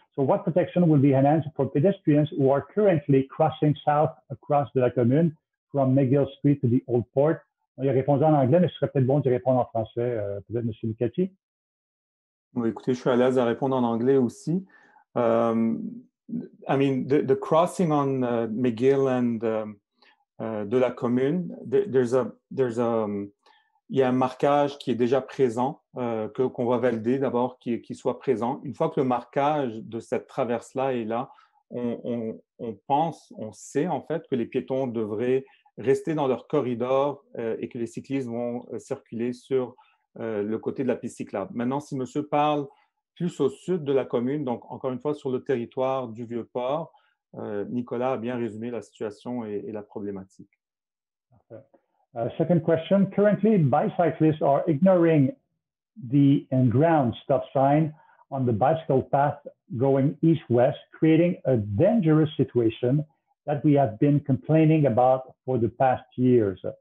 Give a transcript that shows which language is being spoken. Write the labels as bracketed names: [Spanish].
[English] So, what protection will be enhanced for pedestrians who are currently crossing south across de la commune from McGill Street to the Old Port? [French] Il a répondu en anglais, mais ce serait peut-être bon d'y répondre en français. Peut-être M. Lucati. Oui, écoutez, je suis à l'aise à répondre en anglais aussi. [English] I mean, the crossing on McGill and de la commune, [French] il y a un marquage qui est déjà présent, qu'on va valider d'abord, qui soit présent. Une fois que le marquage de cette traverse-là est là, on pense, on sait en fait que les piétons devraient rester dans leur corridor et que les cyclistes vont circuler sur le côté de la piste cyclable. Maintenant, si monsieur parle plus au sud de la commune, donc encore une fois sur le territoire du Vieux-Port, Nicolas a bien résumé la situation et la problématique. [English] Second question. Currently, bicyclists are ignoring the in-ground stop sign on the bicycle path going east-west, creating a dangerous situation that we have been complaining about for the past years.